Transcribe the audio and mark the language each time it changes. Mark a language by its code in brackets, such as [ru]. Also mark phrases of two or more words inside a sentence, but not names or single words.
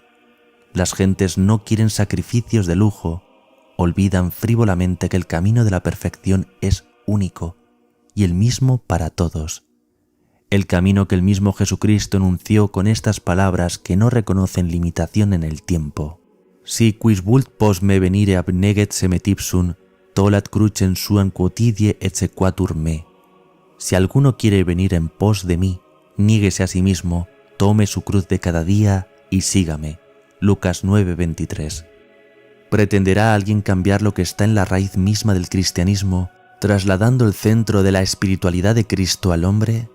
[es] Las gentes no quieren sacrificios de lujo, olvidan frívolamente que el camino de la perfección es único y el mismo para todos. El camino que el mismo Jesucristo enunció con estas palabras que no reconocen limitación en el tiempo. [la] Si quis vult post me venire abneget se me tipsum, tolat crucem suam quotidie exequatur me. [es] Si alguno quiere venir en pos de mí, niéguese a sí mismo, tome su cruz de cada día y sígame. Lucas 9:23. ¿Pretenderá alguien cambiar lo que está en la raíz misma del cristianismo, trasladando el centro de la espiritualidad de Cristo al hombre?